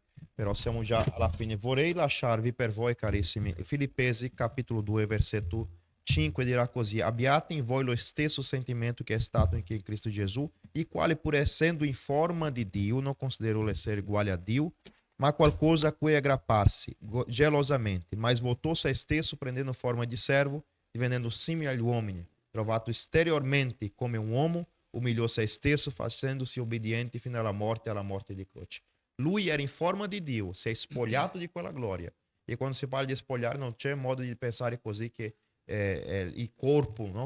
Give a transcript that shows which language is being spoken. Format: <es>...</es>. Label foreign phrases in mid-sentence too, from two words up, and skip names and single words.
<it>Però siamo già alla fine. Vorrei lasciarvi per voi, carissimi, Filippesi capitolo 2, versetto 5 dirà così: abbiate in voi lo stesso sentimento che è stato in Cristo Gesù, il quale pur essendo in forma di Dio, non considerò l'essere uguale a Dio, ma qualcosa a cui aggrapparsi gelosamente,</it> <pt>mas voltou</pt> <it>se stesso prendendo forma di servo, divenendo simile agli uomini, trovato esteriormente come un uomo, umiliò se stesso, facendosi obbediente fino alla morte di croce. Lui era in forma di Dio, si è spogliato di quella gloria. E quando si parla di spogliare non c'è modo di pensare così che il corpo, no?</it>